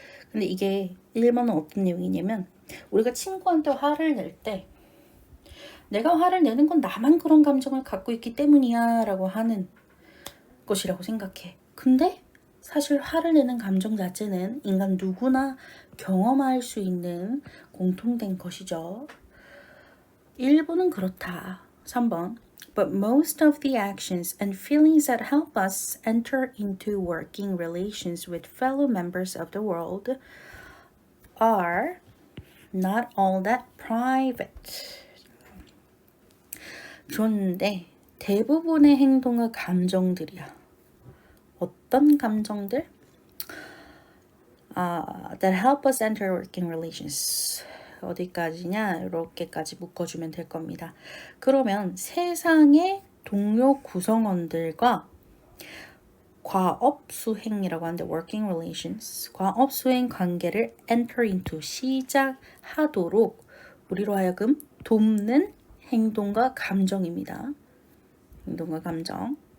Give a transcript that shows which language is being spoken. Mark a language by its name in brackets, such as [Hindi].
[Korean] 근데 이게 일본은 어떤 내용이냐면 우리가 친구한테 화를 낼 때 내가 화를 내는 건 나만 그런 감정을 갖고 있기 때문이야 라고 하는 것이라고 생각해. 근데 사실 화를 내는 감정 자체는 인간 누구나 경험할 수 있는 공통된 것이죠. 일부는 그렇다. 3번. [English] But most of the actions and feelings that help us enter into working relations with fellow members of the world are not all that private. [Korean] 그런데 대부분의 행동은 감정들이야. 어떤 감정들? [English] That help us enter working relations. [Korean] 어디까지냐? 이렇게까지 묶어주면 될 겁니다. 그러면 세상의 동료 구성원들과 과업 수행이라고 하는데 working relations, 과업 수행 관계를 enter into, 시작하도록 우리로 하여금 돕는 행동과 감정입니다. 행동과 감정.